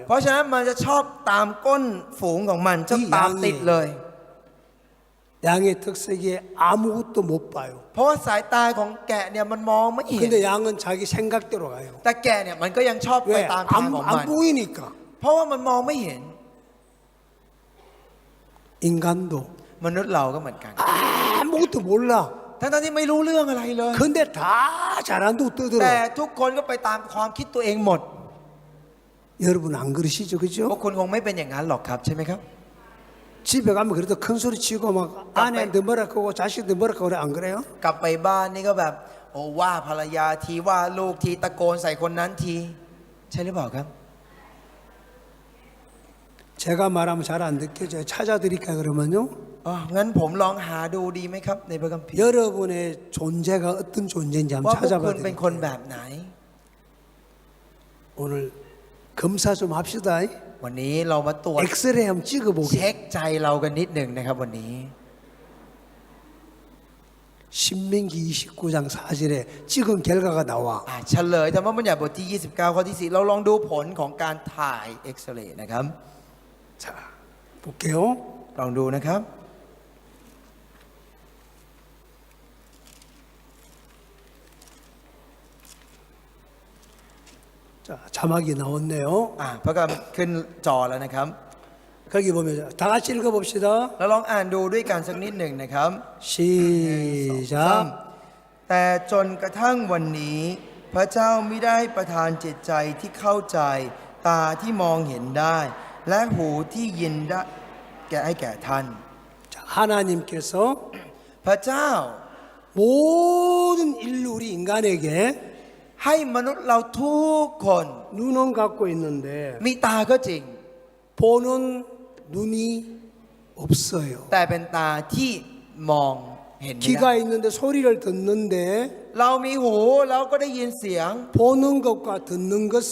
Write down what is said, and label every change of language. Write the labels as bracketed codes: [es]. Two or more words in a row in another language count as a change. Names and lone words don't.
[th] ๆเพราะฉะนั้นมันจะชอบตามก้นฝูงของมันจะตามติดเลย [ko] 양의 특색이 아무것도 못 봐요. [th] เพราะว่าสายตาของแกะเนี่ยมันมองไม่เห็น [ko] 근데 양은 자기 생각대로 가요. [th] แต่แกะเนี่ยมันก็ยังชอบไป [ko] 왜? [th] ตามทางของมัน [ko] 안 보이니까. [th] เพราะว่ามันมองไม่เห็น [ko] 인간도 [th] มนุษย์เราก็เหมือนกัน [ko] 아무것도 몰라. [th] ทั้งที่ไม่รู้เรื่องอะไรเลย [ko] 근데 다 잘한다고 [th] แต่ [ko] 떠들어. [th] ทุกคนก็ไปตามความคิดตัวเองหมด [ko] 여러분 안 그러시죠, [th] พวก [ko] 그죠? [th] คุณคงไม่เป็นอย่างนั้นหรอกครับใช่ไหมครับ [ko] 집에 가면 그래도 큰 소리 치고 막 아내한테 뭐라 그러고 자식한테 뭐라 그러고 그래 안 그래요? [th] กลับไปบ้านนี่ก็แบบ โอ้ว่าภรรยาทีว่าลูกทีตะโกนใส่คนนั้นที ใช่หรือเปล่าครับ [ko] 제가 말하면 잘 안 느껴져요. 찾아드릴까 그러면요. [th] อ๋องั้นผมลองหาดูดีไหมครับ ในพระคัมภีร์ [ko] 여러분의 존재가 어떤 존재인지 [th] ว่า [ko] 한번 [th] พวก [ko] 찾아봐 [th] คุณเป็นคน [ko] 드릴게요. [th] แบบไหน [ko] 오늘 검사 좀 합시다. [th] วันนี้เรามาตรวจ [ko] 엑스레이 한번 [th] เช็ [ko] 찍어보게. [th] คใจเรากันนิดหนึ่งนะครับวันนี้ [ko] 신명기 29장 4절에 찍은 결과가 나와. [th] เฉลยธรรมบัญญัติบทที่ 29 ข้อที่ 4 เราลองดูผลของการถ่ายเอ็กซเรย์นะครับ [ko] 자, 볼게요. [th] ลองดูนะครับ [ko] 자, 자막이 나왔네요. [th] พระคัมภีร์ขึ้นจอแล้วนะครับ [ko] 거기 보면 다 같이 읽어봅시다. [th] เราลองอ่านดูด้วยกันสักนิดหนึ่งนะครับ [ko] 시작. [th] แต่จนกระทั่งวันนี้ พระเจ้าไม่ได้ประทานจิตใจที่เข้าใจ ตาที่มองเห็นได้ และหูที่ยินได้ให้แก่ท่าน [ko] 자, 하나님께서 [th] พระเจ้า [ko] 모든 인류 우리 인간에게 [th] ให้มนุษย์เราทุกคน [ko] 눈은 갖고 있는데 [th] มีตาก็จริง [ko] 보는 눈이 없어요. [th] แต่เป็นตาที่มองเห็นไม่ได้ [ko] 귀가 있는데 소리를 듣는데 [th] เรามีหูเราก็ได้ยินเสียง [ko] 보는 것과 듣는 것을